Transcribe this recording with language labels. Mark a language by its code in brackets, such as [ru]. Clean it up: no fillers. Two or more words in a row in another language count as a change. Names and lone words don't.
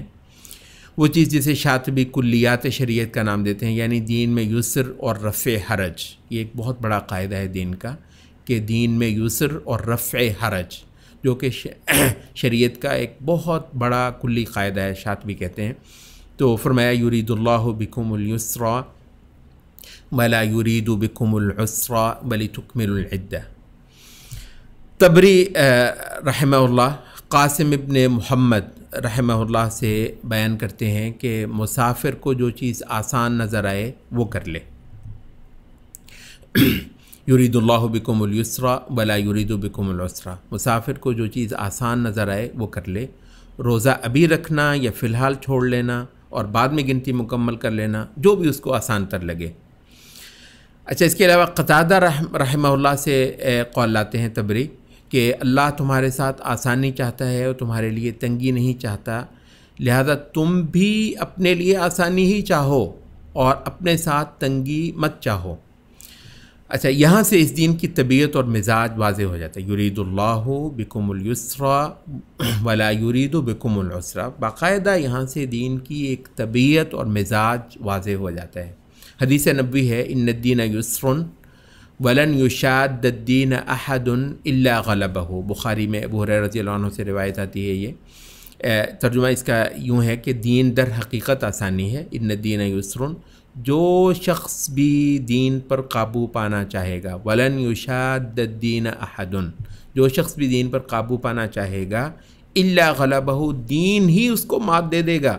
[hi] वो चीज़ जिसे शातिबी कुल्लियात शरीयत का नाम देते हैं, यानी दीन में युसर और रफ़े हरज। ये एक बहुत बड़ा कायदा है दीन का कि दीन में युसर और रफ़े हरज, जो कि शरीयत का एक बहुत बड़ा कुल्ली कायदा है, शातिबी कहते हैं। तो फरमाया [ar] يريد الله بكم اليسر ولا يريد بكم العسر ولتكملوا العدة. [hi] तबरी रहमहुल्लाह कासिम इब्न मुहम्मद रहमहुल्लाह से बयान करते हैं कि मुसाफिर को जो चीज़ आसान नज़र आए वो कर ले। [ar] يريد الله بكم اليسر ولا يريد بكم العسر, [hi] मुसाफिर को जो चीज़ आसान नज़र आए वो कर ले। रोज़ा अभी रखना या फ़िलहाल छोड़ लेना और बाद में गिनती मुकम्मल कर लेना, जो भी उसको आसान तर लगे। अच्छा, इसके अलावा क़तादा रहमहुल्लाह से कौल लाते हैं तबरी कि अल्लाह तुम्हारे साथ आसानी चाहता है और तुम्हारे लिए तंगी नहीं चाहता, लिहाजा तुम भी अपने लिए आसानी ही चाहो और अपने साथ तंगी मत चाहो। अच्छा, यहाँ से इस दीन की तबीयत और मिजाज वाज़े हो जाता है। [ar] يريد الله بكم اليسر ولا يريد بكم العسر, [hi] बाकायदा यहाँ से दीन की एक तबीयत और मिजाज वाज़े हो जाता है। हदीस नबवी है, [ar] إن الدين يسر ولن يشاد الدين أحد إلا غلبه. [hi] बुखारी में अबू हुरैरा [ar] رضي الله عنه [hi] से रिवायत आती है। ये तर्जुमा इसका यूँ है कि दीन दर हकीकत आसानी है। [ar] إن الدين يسر, [hi] जो शख्स भी दीन पर काबू पाना चाहेगा, [ar] ولن يشاد الدين أحد, [hi] जो शख्स भी दीन पर काबू पाना चाहेगा, [ar] إلا غلبه, [hi] दीन ही उसको मात दे देगा।